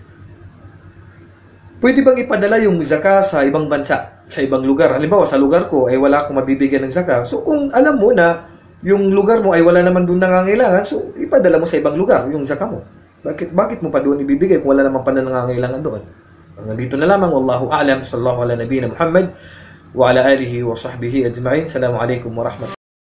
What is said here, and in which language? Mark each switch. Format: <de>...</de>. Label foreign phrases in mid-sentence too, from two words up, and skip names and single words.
<tl>Pwede bang ipadala yung zakat sa ibang bansa, sa ibang lugar? Halimbawa, sa lugar ko ay wala akong mabibigyan ng zakat. So, kung alam mo na yung lugar mo ay wala naman doon nangangailangan, so ipadala mo sa ibang lugar yung zakat mo. Bakit mo pa doon ibibigay kung wala naman pa na nangangailangan doon? Hanggang dito na lamang.</tl> <ar>والله أعلم. صلى الله على نبينا محمد وعلى آله وصحبه أجمعين. السلام عليكم ورحمة الله.</ar>